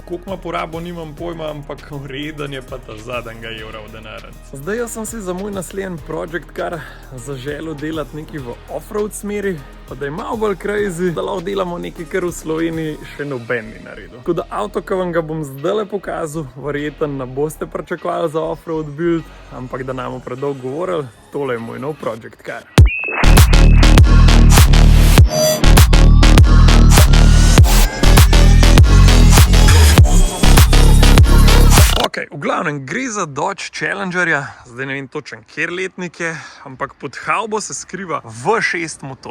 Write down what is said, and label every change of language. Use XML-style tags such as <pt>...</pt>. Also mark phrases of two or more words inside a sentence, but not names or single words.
<sl>Koliko ima porabo, nimam pojma, ampak vreden je pa ta zadnjega evra v denarnici. Zdaj jaz sem si za moj naslednji</sl> <en>Project Car</en> <sl>zaželel delati nekaj v off-road smeri, pa da je malo bolj crazy, da lahko delamo nekaj, kar v Sloveniji še noben ni naredil. Tako da avto, ki vam ga bom zdaj pokazal, verjetno ne boste pričakovali za</sl> <en>off-road build,</en> <sl>ampak da nam predolgo govorili, tole je moj nov</sl> <en>Project Car.</en> <sl>Ok, v glavnem gre za Dodge Challengerja, zdaj ne vem točen kjer letnik je, ampak pod havbo se skriva V6 motor.</sl>